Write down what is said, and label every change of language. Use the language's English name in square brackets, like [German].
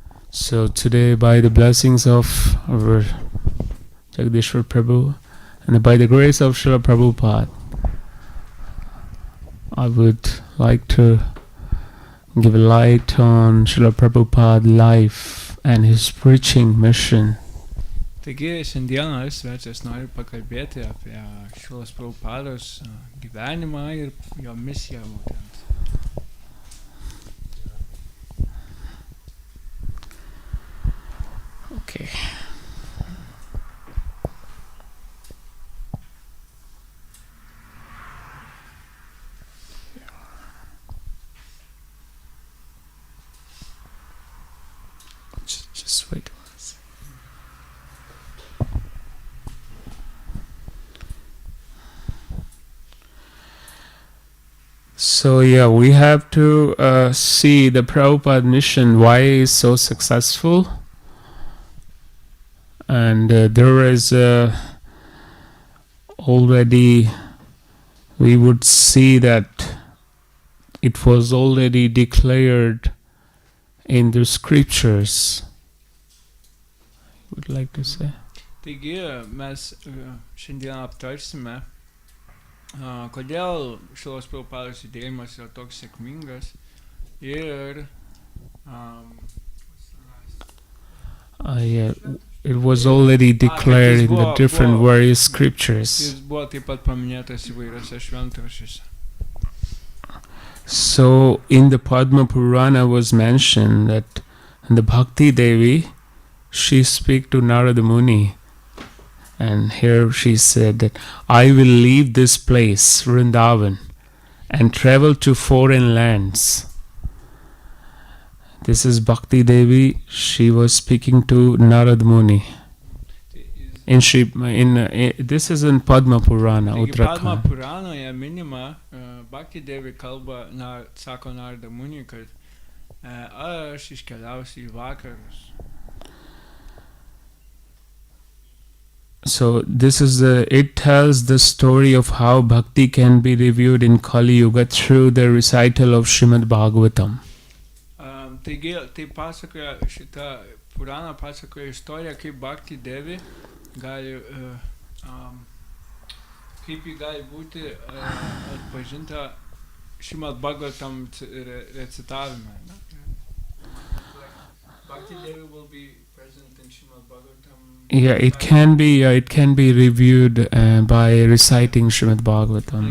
[English] So today, by the blessings of our Jagadishwar Prabhu and by the grace of Srila Prabhupada, I would like to give a light on Srila Prabhupada's life and his preaching mission. [Lithuanian] Taigi šiandieną aš svečias noriu pakalbėti apie Šrilos Prabhupados gyvenimą ir jo misiją būtent. [English] Okay. Just wait. So yeah, we have to see the Prabhupada mission, why it is so successful. And there is already, we would see that it was already declared in the scriptures. Would like to say. [Lithuanian] Taigi mes šiandien aptarsime, kodėl Šilos Prabhupados judėjimas yra toks sėkmingas ir [English] Yeah, it was already declared in the different various scriptures. [Lithuanian] jis buvo taip pat paminėtas įvairiose šventraščiuose. [English] So in the Padma Purana was mentioned that the Bhakti Devi, she speak to Narada Muni, and here she said that I will leave this place, Vrindavan, and travel to foreign lands. This is Bhakti Devi, she was speaking to Narada Muni. This is in Padma Purana, [Lithuanian] Taigi Padma Uttarakhand. Puranoje minima, Bhakti Devi kalba, sako Narada Muni, kad aš iškeliausiu į vakarus. [English] So this is it tells the story of how bhakti can be reviewed in Kali Yuga through the recital of Srimad Bhagavatam. [Lithuanian] Taigi, tai pasakoja, šitą Puraną pasakoja istoriją, kaip Bhakti Devi gali, kaip ji gali būti atpažinta Srimad Bhagavatam recitavime. [English] Bhakti Devi will be present in Srimad Bhagavatam. Yeah, it can be reviewed by reciting Srimad Bhagavatam.